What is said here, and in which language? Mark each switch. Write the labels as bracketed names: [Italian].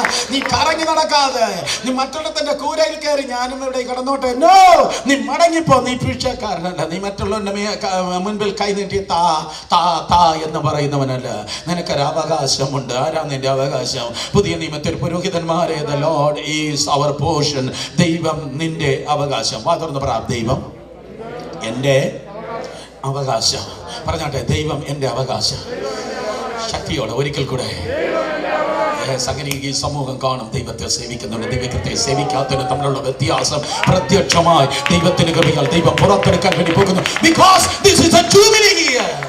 [Malayalam] നീ കറങ്ങി നടക്കാതെ, നീ മറ്റുള്ളവന്റെ കൂരയിൽ കയറി ഞാനും ഇവിടെ കിടന്നോട്ടെ. നോ, നീ മടങ്ങിപ്പോ. നീ ഭിക്ഷക്കാരനല്ല. നീ മറ്റുള്ളവന്റെ മുൻപിൽ കൈനീട്ടി താ താ താ എന്ന് പറയുന്നവനല്ല. നിനക്കൊരു അവകാശമുണ്ട്. ആരാ നിന്റെ അവകാശം? പുതിയ നിയമത്തിൽ പുരോഹിതന്മാരെ, [English] the Lord is our portion. [Malayalam] ദൈവം നിന്റെ അവകാശം. വാതുറന്ന് പറ, ദൈവം എൻ്റെ അവകാശം. പറഞ്ഞാട്ടെ, ദൈവം എൻ്റെ അവകാശം. ശക്തിയോടെ ഒരിക്കൽ കൂടെ. അങ്ങനെ ഈ സമൂഹം കാണും ദൈവത്തെ സേവിക്കുന്നുണ്ട്, ദൈവത്തെ സേവിക്കാത്തതിന് തമ്മിലുള്ള വ്യത്യാസം പ്രത്യക്ഷമായി ദൈവത്തിന് കൃപയാൽ ദൈവം പുറത്തെടുക്കാൻ വേണ്ടി പോകുന്നു. [English] Because this is a jubilee year.